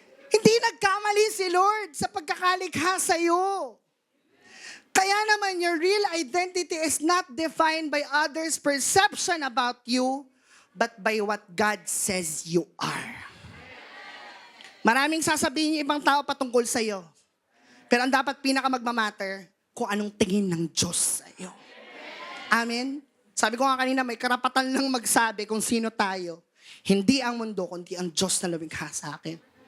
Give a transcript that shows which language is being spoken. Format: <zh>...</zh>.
<tl>Hindi nagkamali si Lord sa pagkakalikha sa'yo. Kaya naman</tl> <en>your real identity is not defined by others' perception about you, but by what God says you are.</en> <tl>Maraming sasabihin yung ibang tao patungkol sa'yo. Pero ang dapat pinakamagmamatter, kung anong tingin ng Diyos sa'yo. Amen? Sabi ko nga kanina, may karapatan lang magsabi kung sino tayo. Hindi ang mundo, kundi ang Diyos na lumikha sa akin.</tl>